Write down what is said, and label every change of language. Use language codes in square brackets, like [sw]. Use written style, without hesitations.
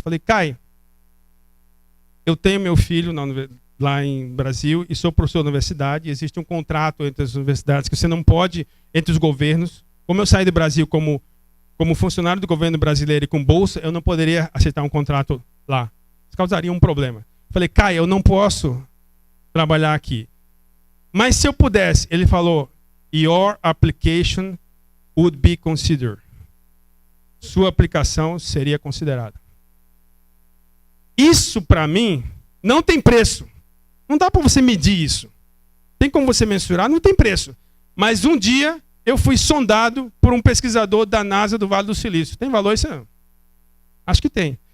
[pt] Falei, Kai, eu tenho meu filho lá em Brasil e sou professor da universidade. Existe um contrato entre as universidades que você não pode, entre os governos. Como eu saí do Brasil como funcionário do governo brasileiro e com bolsa, eu não poderia aceitar um contrato lá. Isso causaria um problema. Falei, Kai, eu não posso trabalhar aqui. Mas se eu pudesse, ele falou, [en] your application would be considered. [pt] Sua aplicação seria considerada. Isso, para mim, não tem preço. Não dá para você medir isso. Tem como você mensurar? Não tem preço. Mas um dia, eu fui sondado por um pesquisador da NASA do Vale do Silício. Tem valor isso não? Acho que tem.